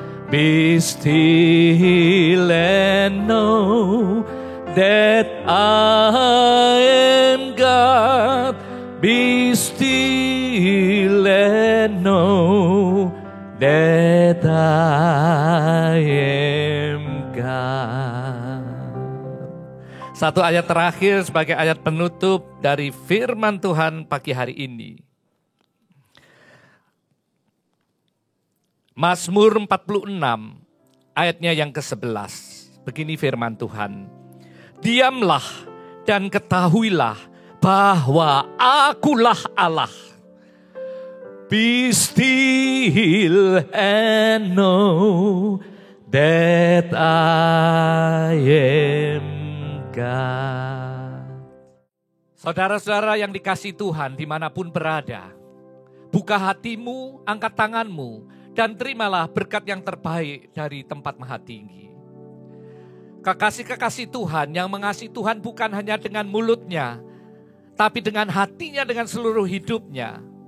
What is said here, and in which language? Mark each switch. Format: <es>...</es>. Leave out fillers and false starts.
<en>Be still and know that I am God. Be still and know that I am God.</en> <id>Satu ayat terakhir sebagai ayat penutup dari firman Tuhan pagi hari ini. Mazmur 46 ayatnya yang ke-11. Begini firman Tuhan. Diamlah dan ketahuilah bahwa akulah Allah.</id> <en>Be still and know that I am God.</en> <id>Saudara-saudara yang dikasihi Tuhan dimanapun berada, buka hatimu, angkat tanganmu, dan terimalah berkat yang terbaik dari tempat maha tinggi. Kekasih-kekasih Tuhan yang mengasihi Tuhan bukan hanya dengan mulutnya, tapi dengan hatinya, dengan seluruh hidupnya.</id>